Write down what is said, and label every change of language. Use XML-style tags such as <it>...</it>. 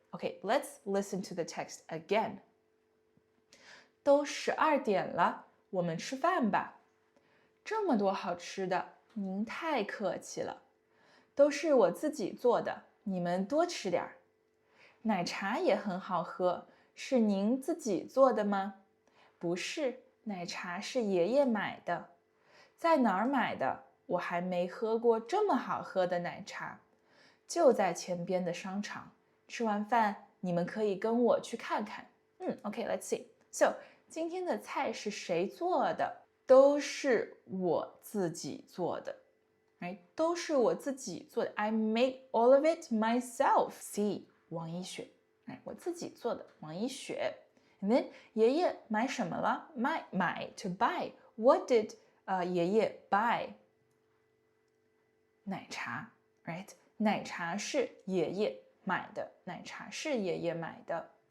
<en>Okay, let's listen to the text again.</en> <zh>都12点了，我们吃饭吧。这么多好吃的，您太客气了。都是我自己做的，你们多吃点儿。奶茶也很好喝，是您自己做的吗？不是，奶茶是爷爷买的。在哪儿买的？我还没喝过这么好喝的奶茶。就在前边的商场。吃完饭，你们可以跟我去看看。</zh> <en>Okay, let's see. So,</en> <zh>今天的菜是谁做的？都是我自己做的。</zh> <en>Right?</en> <zh>都是我自己做的。</zh> <en>I made all of it myself. C. 王一雪。</en> <zh>我自己做的，王一雪。</zh> <en>And then,</en> <zh>爷爷买什么了？</zh> <en>买 to buy. What did 爷爷 buy? 奶茶 right?</en> <zh>奶茶是爷爷买的，奶茶是爷爷买的。</zh>